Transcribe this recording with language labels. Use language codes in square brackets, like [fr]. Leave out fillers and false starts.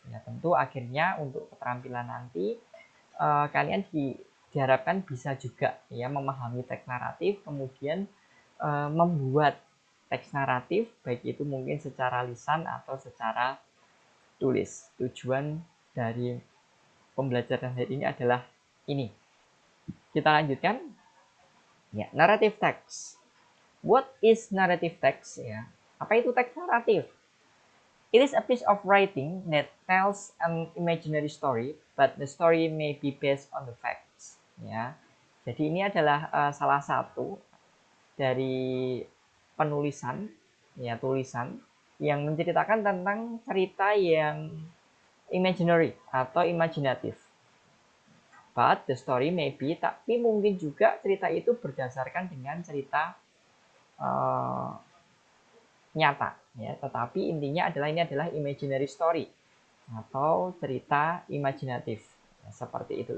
[id] Ya, tentu akhirnya untuk keterampilan nanti kalian diharapkan bisa juga ya memahami teks naratif, kemudian membuat teks naratif, baik itu mungkin secara lisan atau secara tulis. Tujuan dari pembelajaran hari ini adalah ini. Kita lanjutkan. Ya, narrative text. [en] What is narrative text ya? [id] Apa itu teks naratif? [en] It is a piece of writing that tells an imaginary story, but the story may be based on the facts. [id] Ya, jadi ini adalah salah satu dari penulisan, ya tulisan yang menceritakan tentang cerita yang imaginary atau imajinatif. [en] But the story may be, [id] tapi mungkin juga cerita itu berdasarkan dengan cerita nyata ya, tetapi intinya adalah ini adalah imaginary story atau cerita imajinatif ya, seperti itu.